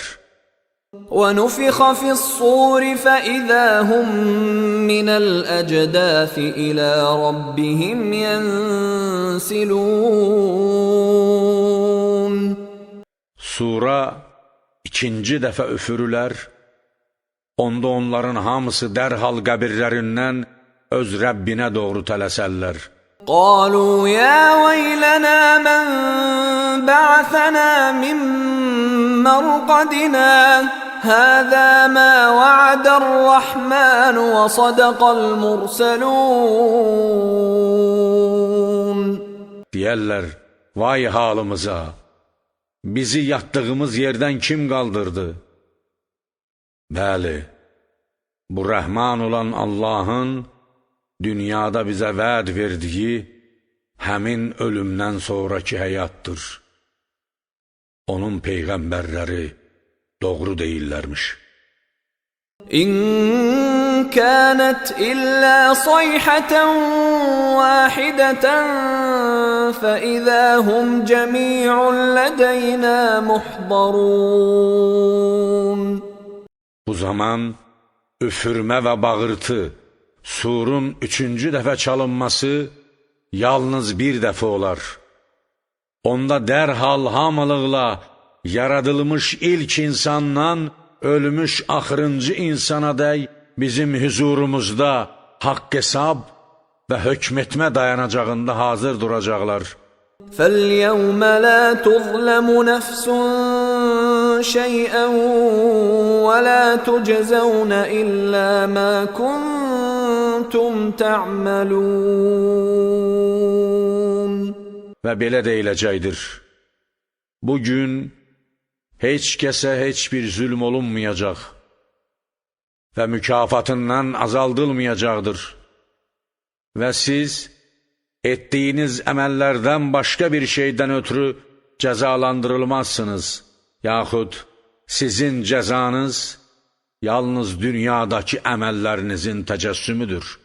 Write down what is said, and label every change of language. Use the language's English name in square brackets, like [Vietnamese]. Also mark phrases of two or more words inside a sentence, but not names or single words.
[Arabic] وَنُفِخَ فِي الصُّورِ فَإِذَا هُمْ مِنَ الْأَجْدَاثِ إِلَى رَبِّهِمْ يَنْسِلُونَ [Azerbaijani] Sura ikinci dəfə üfürülər, onda onların hamısı dərhal qəbirlərindən öz Rəbbinə doğru tələsərlər. [Arabic] قالوا يا ويلنا من بعثنا من مرقدنا هذا ما وعد الرحمن وصدق المرسلون [Azerbaijani] Deyərlər, vay halımıza, bizi yatdığımız yerdən kim qaldırdı? Bəli, bu rəhman olan Allahın dünyada bizə vəd verdiyi həmin ölümdən sonraki həyatdır. Onun peyğəmbərləri doğru deyillərmiş. [Arabic] إن كانت إلا صيحة واحدة فإذا هم جميع لدينا محضرون [Azerbaijani] Bu zaman üfürmə və bağırtı, surun üçüncü dəfə çalınması yalnız bir dəfə olar. Onda dərhal hamılıqla yaradılmış ilk insandan ölmüş axırıncı insana dək bizim huzurumuzda haqq hesab və hökm etmə dayanacağında hazır duracaqlar. [Arabic] فَالْيَوْمَ لَا تُظْلَمُ نَفْسٌ شَيْئًا وَلَا تُجْزَوْنَ إِلَّا مَا كُنْتُمْ تَعْمَلُونَ [Azerbaijani] Və belə deyiləcəkdir. Bugün heç kəsə heç bir zülm olunmayacaq və mükafatından azaldılmayacaqdır. Və siz etdiyiniz əməllərdən başqa bir şeydən ötürü cəzalandırılmazsınız, yaxud sizin cəzanız yalnız dünyadakı əməllərinizin təcəssümüdür.